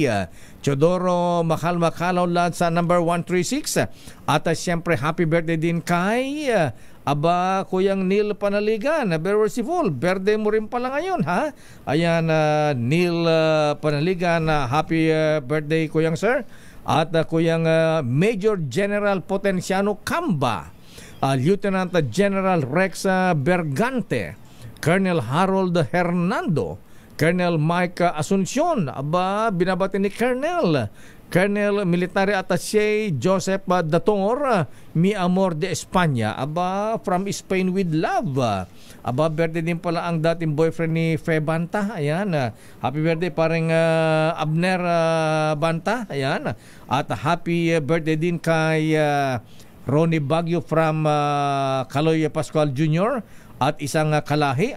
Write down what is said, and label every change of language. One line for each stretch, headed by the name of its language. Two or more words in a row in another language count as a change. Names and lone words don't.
Filipino: Chodoro Makalaw Lad sa number 136. At siyempre
English: happy birthday
Filipino: din kay Kuyang Neil Panaligan,
English: very merciful.
Filipino: Birthday mo rin pala ngayon, Ayan, Neil Panaligan,
English: happy birthday,
Filipino: Kuyang Sir. At Kuyang Major General Potenciano Camba, Lieutenant General Rex Bergante, Colonel Harold Hernando, Colonel Mike Asuncion, binabati ni Colonel Military Attaché Joseph Datongor,
Spanish: Mi Amor de España,
English: from Spain with love.
Filipino: Birthday din pala ang dating boyfriend ni Fe Banta. Ayan,
English: happy birthday
Filipino: parang Abner Banta. Ayan, at
English: happy birthday
Filipino: din kay Ronnie Baguio from Caloy Pascual Jr. at isang kalahi.